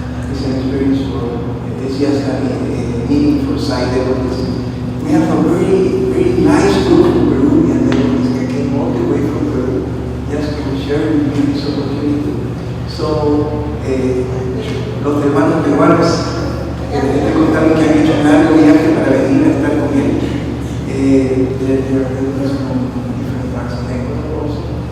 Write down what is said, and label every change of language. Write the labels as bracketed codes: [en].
[en] It's an experience it's just a meaning for sight devotees. We have a very, very nice group of Peruvian devotees that came all the way from Peru just to share with me this opportunity. So, [es] los hermanos peruanos Te contaron que han hecho un largo viaje para venir a estar con él. [en] They're from different parts of Ecuador also.